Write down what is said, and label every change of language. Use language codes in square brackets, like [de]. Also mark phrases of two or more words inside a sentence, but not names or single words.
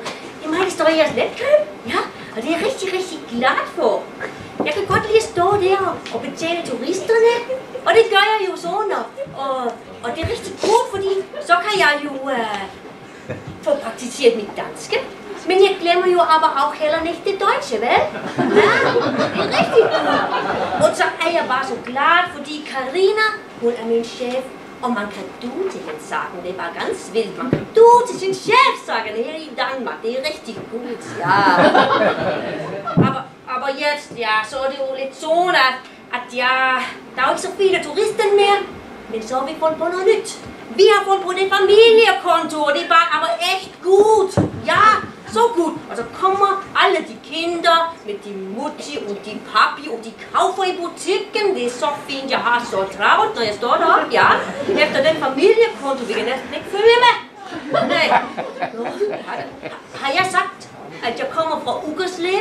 [da] Det er mig, der står i jeres letkøb. Ja, og det er jeg rigtig, rigtig glad for. Jeg kan godt lide at stå der og betjene turisterne. Og det gør jeg jo sådan. Og det er rigtig godt, fordi så kan jeg jo få praktiseret mit danske. Men jeg glemmer jo [de] aber auch [da] heller nicht det Deutsche, vel? Ja, det er rigtig godt. Og så er jeg bare så glad, fordi Karina, hun er min chef. Og man kan du til hende sagen, det er bare ganz vildt. Man kan du til sin chef sagen her i Danmark, det er rigtig godt, ja. [de] Aber jetzt, ja, [da] så er det jo lidt sådan, at ja, der er jo ikke så viele turister mere. Men så har vi fundet på noget nyt. Vi har fundet på det familiekonto, og det er bare [de] aber echt gut. [da] Ja, så gut. Og så kommer alle de kinder med de mutti og de papi, og de kaufer i butikken. Det er så fint, jeg har så travlt, når jeg står deroppe, ja. Efter den familiekonto, vi kan næsten ikke følge med. Nej. Har jeg sagt, at jeg kommer fra Ugerslev?